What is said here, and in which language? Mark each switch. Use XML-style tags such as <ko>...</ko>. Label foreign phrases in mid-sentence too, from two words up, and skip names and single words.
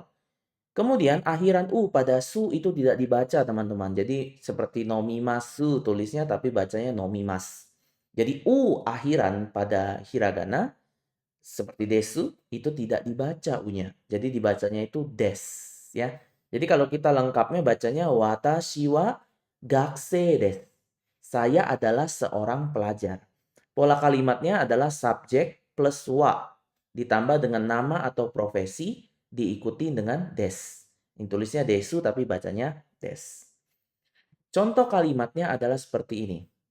<id>Kemudian akhiran u pada su itu tidak dibaca teman-teman. Jadi seperti nomimasu tulisnya tapi bacanya nomimas. Jadi u akhiran pada hiragana seperti desu itu tidak dibaca u-nya. Jadi dibacanya itu des ya. Jadi kalau kita lengkapnya bacanya</id> <ja>私は学生です.</ja> <id>Saya adalah seorang pelajar. Pola kalimatnya adalah subjek plus wa ditambah dengan nama atau profesi diikuti dengan des. Ini tulisnya desu tapi bacanya des. Contoh kalimatnya adalah seperti ini.</id>